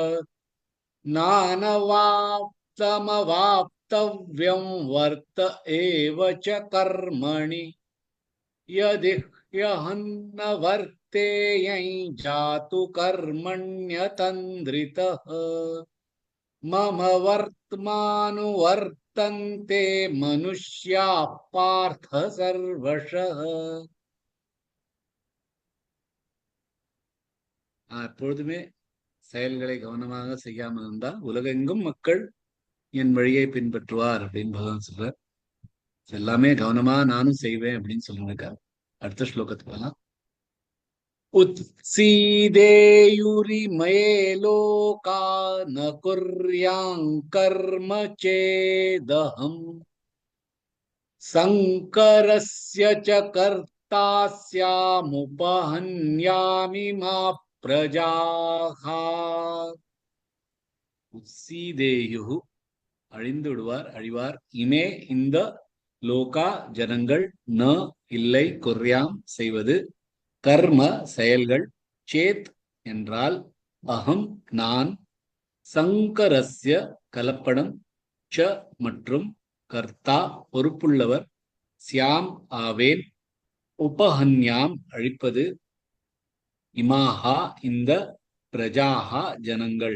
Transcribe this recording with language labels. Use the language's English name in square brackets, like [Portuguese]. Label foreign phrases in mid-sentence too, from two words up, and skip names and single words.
[Sanskrit] नानवाप्तमवाप्तव्यं वर्त एव च कर्मणि यदि ह्यहन्न वर्तेयं जातु कर्मण्यतन्द्रितः मम वर्त्मानुवर्तन्ते मनुष्याः पार्थ सर्वशः. [Tamil] எப்பொழுதுமே செயல்களை கவனமாக செய்யாமல் இருந்தால் உலகெங்கும் மக்கள் என் வழியை பின்பற்றுவார் அப்படின்னு பகவான் சொல்றார். எல்லாமே கவனமா நானும் செய்வேன் அப்படின்னு சொல்லியிருக்காரு. அடுத்த ஸ்லோகத்துக்கு வரலாம். [Sanskrit] उत्सीदेयुरिमे लोका न कुर्यां कर्म चेदहम् संकरस्य च कर्ता स्यामुपहन्यामि मा प्रजाः. [Tamil] உத்சீதேயு அழிந்து விடுவார், அழிவார். இமே இந்த லோகா ஜனங்கள், ந இல்லை, குர்யாம் செய்வது, கர்ம செயல்கள், சேத் என்றால், அகம் நான், சங்கரஸ்ய கலப்படம், ச மற்றும், கர்த்தா பொறுப்புள்ளவர், சியாம் ஆவேன், உபஹன்யாம் அழிப்பது, இமாஹா இந்த, பிரஜாஹா ஜனங்கள்.